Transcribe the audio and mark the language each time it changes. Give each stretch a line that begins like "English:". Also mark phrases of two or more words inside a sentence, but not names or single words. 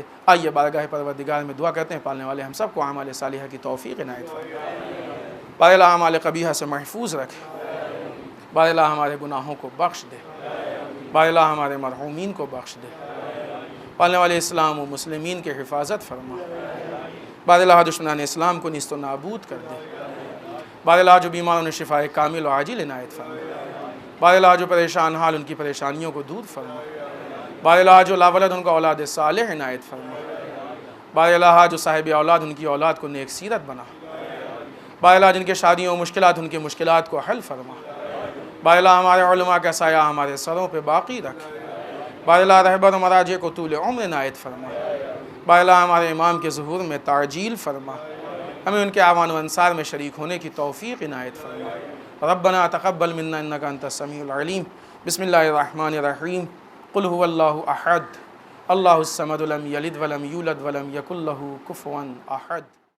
Urdu: آئیے بارگاہ پروردگار میں دعا کرتے ہیں پالنے والے ہم سب کو اعمال صالحہ کی توفیق عنایت فرمائے. بار الہ اعمال قبیحہ سے محفوظ رکھے. بار الہ ہمارے گناہوں کو بخش دے. بار الہ ہمارے مرحومین کو بخش دے. پالنے والے اسلام و مسلمین کے حفاظت فرما. بار الہ دشمنان اسلام کو نیست و نابود کر دے. بار الہ جو بیماروں نے شفاء کامل و عاجل عنایت فرما. بار الہ جو پریشان حال ان کی پریشانیوں کو دور فرما. بار الہ جو لاولد ان کا اولاد صالح عنایت فرما. بار الہ جو صاحب اولاد ان کی اولاد کو نیک سیرت بنا. بار الہ جن کے شادیوں و مشکلات ان کے مشکلات کو حل فرما. بار الہ ہمارے علماء کا سایہ ہمارے سروں پہ باقی رکھ. بار الہ رہبر و مراجع کو طول عمر عنایت فرما. بار الہ ہمارے امام کے ظہور میں تعجیل فرما. ہمیں ان کے اعوان و انصار میں شریک ہونے کی توفیق عنایت فرما.
Arabic: ربنا تقبل منا انک انت السمیع العلیم. بسم اللہ الرحمن الرحیم. قل هو اللہ احد اللہ الصمد لم یلد ولم یولد ولم یکن لہ کفوا احد.